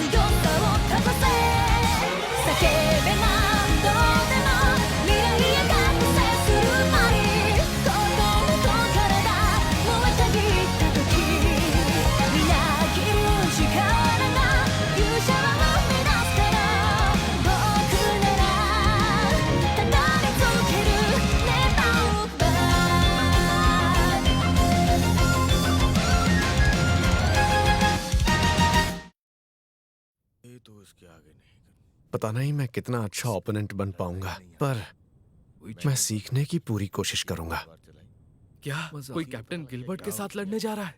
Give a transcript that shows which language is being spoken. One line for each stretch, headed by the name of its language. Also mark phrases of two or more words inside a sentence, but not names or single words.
Japanese: さをかざせ叫べ何度でも未来へ覚醒するまに心と体燃えたぎった時みなぎる力が勇者は生み出すから僕ならただり続けるネバーバ
Hindi: पता नहीं मैं कितना अच्छा ओपोनेंट बन पाऊंगा, पर मैं सीखने की पूरी कोशिश करूंगा। क्या कोई कैप्टन गिलबर्ट के साथ लड़ने जा रहा है?